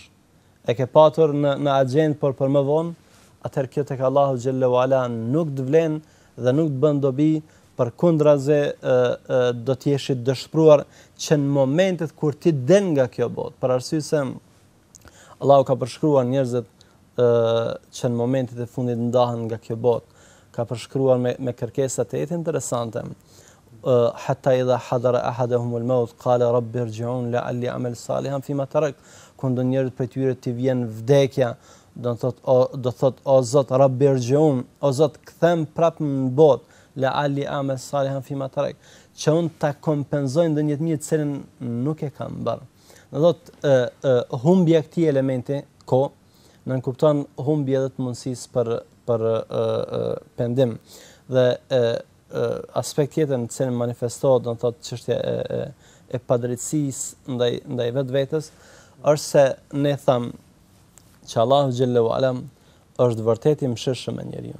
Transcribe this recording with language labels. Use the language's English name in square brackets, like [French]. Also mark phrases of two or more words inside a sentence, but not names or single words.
[Albanian] E ke patur në agjend por për më vonë, atëherë kjo tek Allahu [Arabic] جل وعلا [Albanian] nuk të vlen dhe nuk të bën dobi, përkundrazi do të jesh i dëshpëruar që në momentet kur ti del nga kjo botë, për arsye se Allahu ka përshkruar njerëzit që në momentet e fundit ndahen nga kjo botë, ka përshkruar me kërkesa të jetë interesante. [Arabic] حتى إذا حضر أحدهم الموت قال رب ارجعون لعلي أعمل صالحا فيما ترك. [Albanian] Kur njerëzit prej tyre ti vjen vdekja, do thot o Zot [Arabic] رب ارجعون, [Albanian] o Zot kthem prap në botë, [Arabic] لعلي أعمل صالحا فيما ترك, [Albanian] që unë ta kompenzoj ndonjë të mirë të cilën nuk e kam bërë. Do thot humbja këtij elementi nën kupton humbje edhe të mundësisë për pendim. Dhe aspekt tjetër në cilin manifestohet, do të thotë çështja e padrejtësisë ndaj vetvetes, është se ne tham që Allahu [Arabic] جل وعلا [Albanian] është vërtet i mëshirshëm me njeriu.